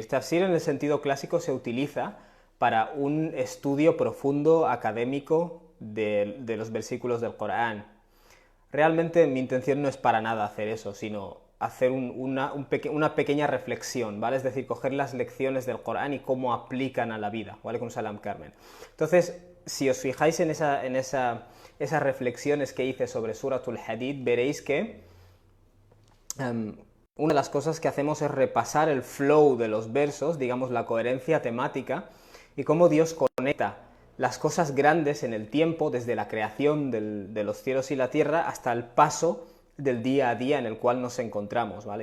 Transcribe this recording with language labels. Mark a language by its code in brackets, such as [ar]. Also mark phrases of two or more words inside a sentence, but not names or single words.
[es] Tafsir en el sentido clásico se utiliza para un estudio profundo, académico, de los versículos del Corán. Realmente mi intención no es para nada hacer eso, sino hacer una pequeña reflexión, ¿vale? Es decir, coger las lecciones del Corán y cómo aplican a la vida. [ar] وعليكم السلام, Carmen. [es] Entonces, si os fijáis en esas reflexiones que hice sobre Suratul Hadid, veréis que una de las cosas que hacemos es repasar el flow de los versos, digamos la coherencia temática, y cómo Dios conecta las cosas grandes en el tiempo, desde la creación de los cielos y la tierra hasta el paso del día a día en el cual nos encontramos, ¿vale?